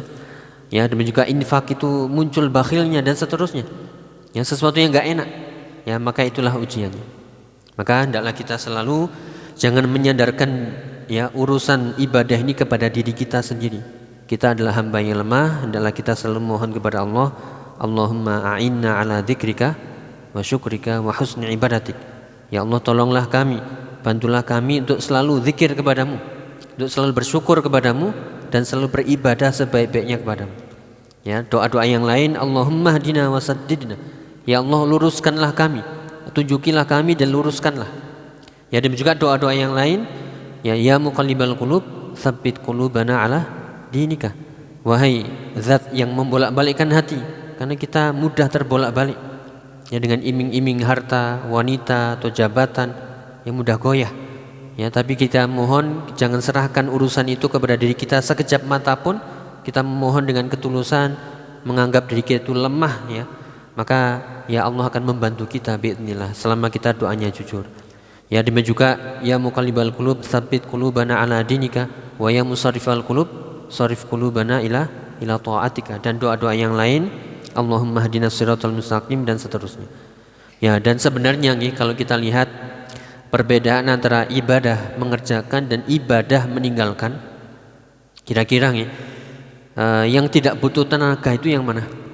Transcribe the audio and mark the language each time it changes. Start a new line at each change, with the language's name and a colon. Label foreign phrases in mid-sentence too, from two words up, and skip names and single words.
Indonesian: Ya, demikian juga infak itu muncul bakhilnya dan seterusnya. Ya, sesuatu yang gak enak. Ya, maka itulah ujiannya. Maka hendaklah kita selalu jangan menyandarkan, ya, urusan ibadah ini kepada diri kita sendiri. Kita adalah hamba yang lemah, hendaklah kita selalu mohon kepada Allah,
Arabic: اللهم أعنا على ذكرك وشكرك وحسن عبادتك.
Indonesian: Ya Allah, tolonglah kami, bantulah kami untuk selalu zikir kepadamu, untuk selalu bersyukur kepadamu, dan selalu beribadah sebaik-baiknya kepadamu. Ya, doa-doa yang lain,
Arabic: اللهم اهدنا وسددنا.
Indonesian: Ya Allah, luruskanlah kami, tunjukilah kami dan luruskanlah. Ya, dan juga doa-doa yang lain,
Arabic: يا مقلب القلوب ثبت قلوبنا على دينك.
Indonesian: Wahai zat yang membolak-balikkan hati, karena kita mudah terbolak-balik, ya, dengan iming-iming harta, wanita, atau jabatan yang mudah goyah. Ya, tapi kita mohon jangan serahkan urusan itu kepada diri kita sekejap mata pun. Kita memohon dengan ketulusan, menganggap diri kita itu lemah, ya, maka ya Allah akan membantu kita biidznillah selama kita doanya jujur. Ya, demikian juga
Arabic: يا مقلب القلوب ثبت قلوبنا على دينك ويا مصرف القلوب صرف قلوبنا إلى طاعتك,
Indonesian: dan doa-doa yang lain,
Arabic: اللهم اهدنا الصراط المستقيم,
Indonesian: dan seterusnya. Ya, dan sebenarnya nih, kalau kita lihat perbedaan antara ibadah mengerjakan dan ibadah meninggalkan, kira-kira nih, yang tidak butuh tenaga itu yang mana?